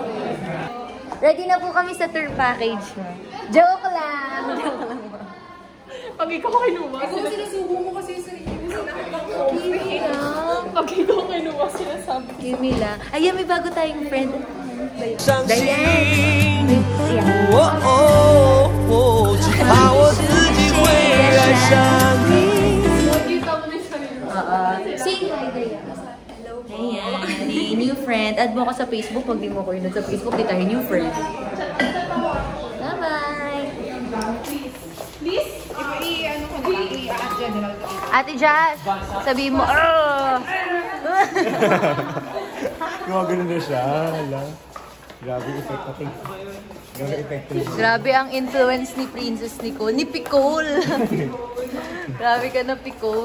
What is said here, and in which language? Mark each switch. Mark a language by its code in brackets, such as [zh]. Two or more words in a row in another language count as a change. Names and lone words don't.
[tl] Ready na po kami sa tour package, Ma'am. Joke lang! Joke lang, Ma'am. Pag ikaw kinuha, sinusubo mo kasi sa Pag ikaw kinuha, sinasabi. Kimila. Ayan, may bago tayong friend. Diane. [zh] 我只怕我自己会爱上你。 [tl] Kita mo na yung sarili mo. [en] Say hi, [tl] Daya. Ayan, may [en] new friend. [tl] Add mo ko sa Facebook. Pag di mo ko yun sa Facebook, di tayo [en] new friend. [tl] Bye-bye! Please, i-ano ko na lang, i-add dyan na lang. Ate Jazz, sabihin mo, Gumagano na siya. Hala. Grabe effect natin. Grabe effect natin. Grabe ang influence ni Princess Nicole. Ni Picole. Grabe ka na, Picole.